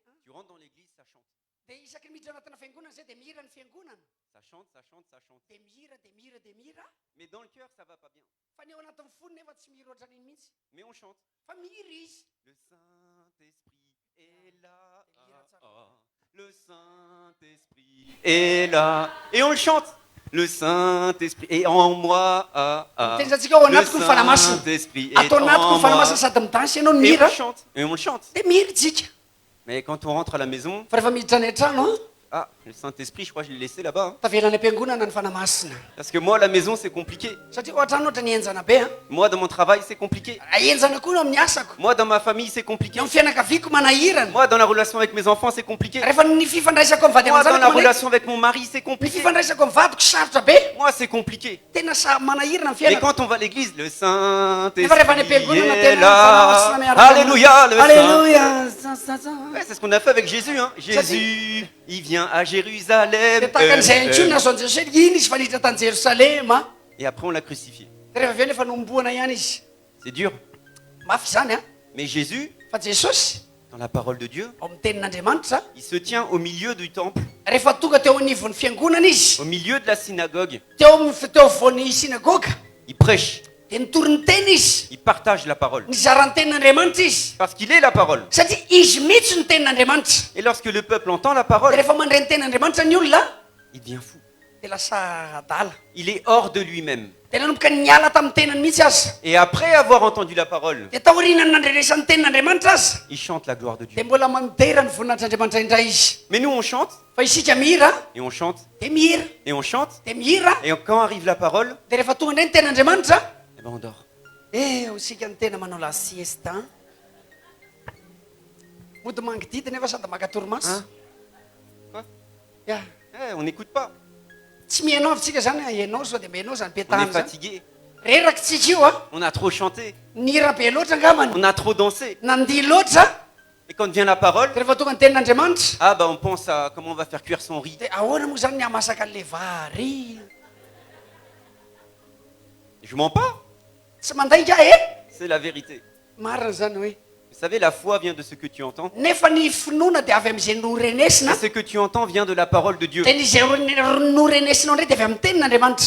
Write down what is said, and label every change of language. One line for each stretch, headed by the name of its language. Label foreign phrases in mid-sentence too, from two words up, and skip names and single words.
French: Tu rentres dans l'église, ça chante.
Malagasy: Dia isaky ny miditra anatina fiangonana zay dia mihira ny fiangonana.
French: Ça chante, ça chante, ça chante.
Malagasy: Dia mihira, dia mihira, dia mihira.
French: Mais dans le cœur, ça va pas bien.
Malagasy: Fa ny ao anatin'ny fony nefa tsy mihira ohatran'iny mihitsy.
French: Mais on chante.
Malagasy: Fa mihira izy.
French: Le Saint-Esprit est là. Ah. Le Saint-Esprit est là. Et on le chante. Le Saint-Esprit est en moi.
Malagasy: Tenjantsika ao
French: Le
Malagasy: anatiko ny fanamasina.
French: Saint-Esprit est
Malagasy: Atao anatiko
French: en
Malagasy: ny fanamasina
French: moi.
Malagasy: sady midansy ianao no
French: Et on
Malagasy: mihira.
French: le chante. Et on le chante.
Malagasy: Dia mihira tsika.
French: Mais quand on rentre à la maison,
Malagasy: Fa rehefa miditra any an-trano
French: ah, le Saint-Esprit, je crois que je l'ai laissé là-bas.
Malagasy: tavelany am-piangonana ny fanamasina.
French: Parce que moi, à la maison, c'est compliqué.
Malagasy: Satria ohatrany ohatra ny enjana be.
French: Moi, dans mon travail, c'est compliqué.
Malagasy: Enjana koa no amin'ny asako.
French: Moi, dans ma famille, c'est compliqué.
Malagasy: Eo amin'ny fianakaviako manahirana.
French: Moi, dans la relation avec mes enfants, c'est compliqué.
Malagasy: Rehefa ny fifandraisako amin'ny vady
French: Moi, dans la
Malagasy: aman-janako
French: relation avec mon mari, c'est
Malagasy: ny
French: compliqué.
Malagasy: fifandraisako amin'ny vadiko sarotra be.
French: Moi, c'est compliqué.
Malagasy: Tena manahirana amin'ny
French: Mais
Malagasy: fiainako.
French: quand on va à l'église, le
Malagasy: Nefa rehefa ny
French: Saint-Esprit
Malagasy: am-piangonana
French: est
Malagasy: tena
French: là.
Malagasy: fanamasina miaraka.
French: Alléluia, le Saint. Alléluia. Ouais, c'est ce qu'on a fait avec Jésus. Hein. Jésus, il vient à Jérusalem.
Malagasy: Dia tahaka an'izay ihany koa ny nazaon'i Jesosy iny izy fa niditra tany Jerosalema.
French: Et après, on l'a crucifié.
Malagasy: Dia rehefa avy eo nefa nomboana ihany izy.
French: C'est dur.
Malagasy: Mafy zany a.
French: Mais Jésus,
Malagasy: Fa Jesosy
French: dans la parole de Dieu,
Malagasy: ao amin'ny tenin'Andriamanitra
French: il se tient au milieu du temple,
Malagasy: rehefa tonga teo anivon'ny fiangonana izy
French: au milieu de la synagogue.
Malagasy: teo voan'ny sinagoga
French: Il prêche,
Malagasy: dia nitory ny tena izy
French: il partage la parole.
Malagasy: nizaran'ny tenin'Andriamanitra izy
French: Parce qu'il est la parole.
Malagasy: satria izy mihitsy ny tenin'Andriamanitra.
French: Et lorsque le peuple entend la
Malagasy: Dia
French: parole,
Malagasy: rehefa mandray ny tenin'Andriamanitra ny olona
French: il devient fou.
Malagasy: dia lasa adala.
French: Il est hors de lui-même.
Malagasy: Dia nanomboka niala tamin'ny tenany mihitsy aza.
French: Et après avoir entendu la parole,
Malagasy: Dia taorianany nandrenesan'ny tenin'Andriamanitra aza
French: il chante la gloire de Dieu.
Malagasy: dia mbola manodera ny voninahitr'Andriamanitra indray izy.
French: Mais nous, on chante,
Malagasy: Fa isika mihira
French: et on chante,
Malagasy: dia mihira
French: et on chante.
Malagasy: dia mihira
French: Et quand arrive la parole,
Malagasy: dia rehefa tonga indray ny tenin'Andriamanitra
French: eh ben on dort.
Malagasy: isika ny tena manao
Spanish: la siesta
Malagasy: mody mangidity nefa sady maka torimaso.
French: Hein? Quoi? Ya On n'écoute pas.
Malagasy: tsy mihainao avitsika zany ianao sao dia mihainao zany
French: On est
Malagasy: petany zany.
French: fatigué.
Malagasy: Reraky tsika io a
French: On a trop chanté.
Malagasy: nihira be loatra angambany
French: On a trop dansé.
Malagasy: nandihy loatra.
French: Et quand vient la parole,
Malagasy: Dia rehefa tonga ny tenin'Andriamanitra
French: ah bah on pense à comment on va faire cuire son riz.
Malagasy: dia ahoana moa zany ny hamasaka an'le vary.
French: Je mens pas,
Malagasy: tsy mandainga e
French: c'est la vérité.
Malagasy: marina zany hoe
French: Vous savez, la foi vient de ce que tu entends.
Malagasy: nefa ny finoana dia avy am'izay norenesina
French: Et ce que tu entends vient de la parole de Dieu.
Malagasy: dia nyzay norenesinao ndray dia avy amin'ny tenin'andriamanitra